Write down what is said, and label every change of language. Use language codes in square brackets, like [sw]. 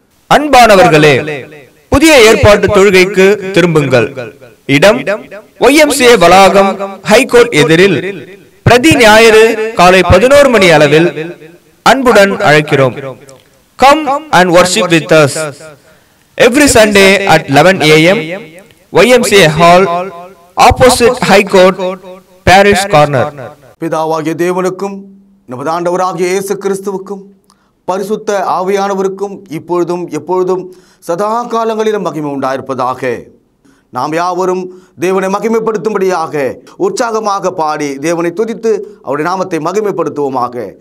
[ta] அன்பானவர்களே, புதிய ஏற்பாட்டு தொழுகைக்கு திரும்புங்கள். இடம் YMCA வளாகம், ஹைகோர்ட் எதிரில் பிரதி ஞாயிறு காலை 11 மணி அளவில் அன்புடன் அழைக்கிறோம். [en] Come and worship with us every Sunday at 11 AM, YMCA Hall, opposite High Court, Parish Corner. [ta] பிதாவாகிய தேவனுக்கும் நமது ஆண்டவராகிய இயேசு கிறிஸ்துவுக்கும் பரிசுத்த ஆவியானவருக்கும் இப்பொழுதும் எப்பொழுதும் சதா காலங்களிலும் மகிமை உண்டாயிருப்பதாக. நாம் யாவரும் தேவனை மகிமைப்படுத்தும்படியாக உற்சாகமாக பாடி தேவனை துதித்து அவருடைய நாமத்தை மகிமைப்படுத்துவோமாக.